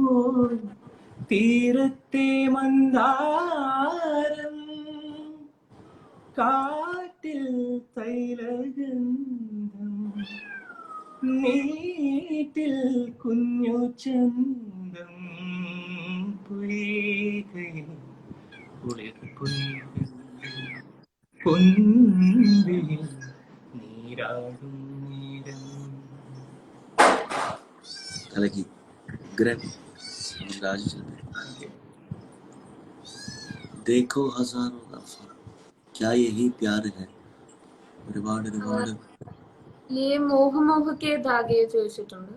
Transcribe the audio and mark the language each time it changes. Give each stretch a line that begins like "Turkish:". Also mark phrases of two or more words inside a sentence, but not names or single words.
Malayalam: തീരത്തെ മന്ദാരം കാറ്റിൽ തൈലഗന്ധം നീറ്റിൽ കുഞ്ഞു ചന്തം പൊയ്കയിൽ കുളിർ പൊന്തിയിൽ നീരാടും നേരം. കലക്കി ഉഗ്രൻ രാജശില്പി.
Hindi: देखो हजारों दफा क्या यही प्यार है.
Malayalam: ഒരുപാട് ഒരുപാട് ഈ മോഹ മോഹക്കെ ധാഗെ ചോദിച്ചിട്ടുണ്ട്.